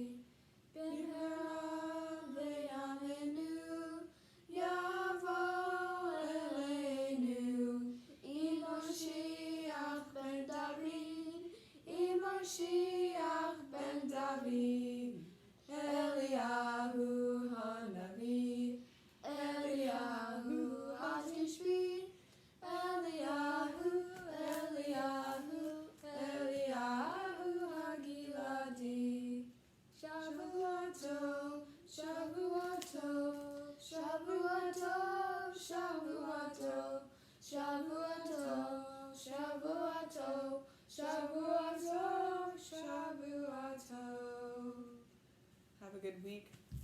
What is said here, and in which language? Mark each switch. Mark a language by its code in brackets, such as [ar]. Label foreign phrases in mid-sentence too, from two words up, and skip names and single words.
[he] במהרה לעמנו, יבוא אלינו, עם משיח בן דוד, עם משיח בן דוד, אליהו הנביא, אליהו התשבי, אליהו, אליהו, אליהו הגלעדי. שבוע טוב, שבוע טוב, שבוע טוב, שבוע טוב, שבוע טוב, שבוע טוב, שבוע טוב, שבוע טוב. [en] Have a good week.